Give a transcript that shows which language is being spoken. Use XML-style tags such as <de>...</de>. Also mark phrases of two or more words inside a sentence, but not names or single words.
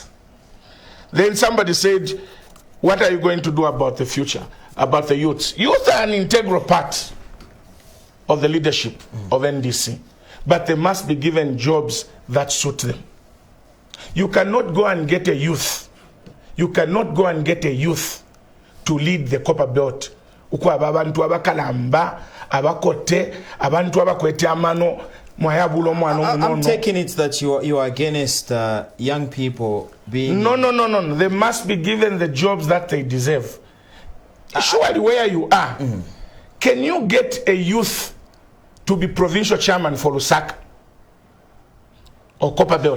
<en>Then somebody said, what are you going to do about the future, about the youths? Youth are an integral part of the leadership of NDC, but they must be given jobs that suit them. You cannot go and get a youth. You cannot go and get a youth to lead the copper belt.</en> <bem>Abantu abakalamba, abakote, abantu abakwete amano.</bem> <en>I'm taking it that you are against young people being... No. They must be given the jobs that they deserve. Surely where you are, can you get a youth to be provincial chairman for Lusaka or Copper Belt?</en>